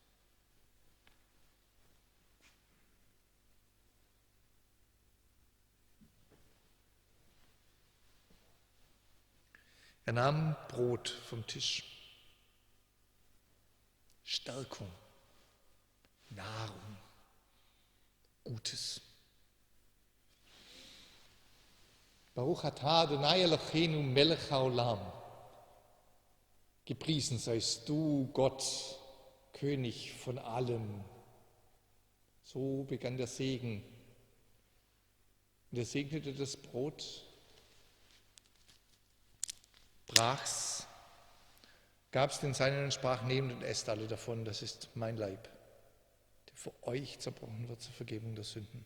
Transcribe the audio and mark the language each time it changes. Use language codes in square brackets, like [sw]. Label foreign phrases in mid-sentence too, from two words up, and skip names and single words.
[de] Er nahm Brot vom Tisch, Stärkung, Nahrung, gute Gutes. [he] ברוך אתה אדוני אלוהינו מלך העולם. [de] Gepriesen seist du, Gott, König von allem. So begann der Segen. Und er segnete das Brot, brach's, gab's den Seinen und sprach: Nehmt und esst alle davon, das ist mein Leib, der für euch zerbrochen wird zur Vergebung der Sünden.